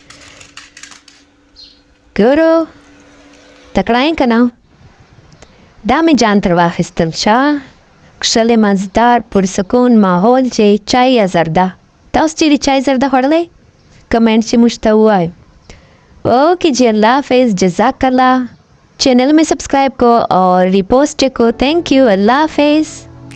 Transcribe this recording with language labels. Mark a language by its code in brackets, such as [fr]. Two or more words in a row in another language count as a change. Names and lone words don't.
[ps] ګورو تکړه یې که نه دا مې جان تر واخیستل شه کښلی مزدار پرسکون ماحول چې چای یا زرده تاسو چیرې چای زرده خوړلی کمنټ چې موږ ته ووایو اوکې جی الله حافظ [ar] جزاک الله [ps] چینل [ur] میں سبسکرائب کو اور ریپوسٹ کو [en] thank you [ur] اللہ حافظ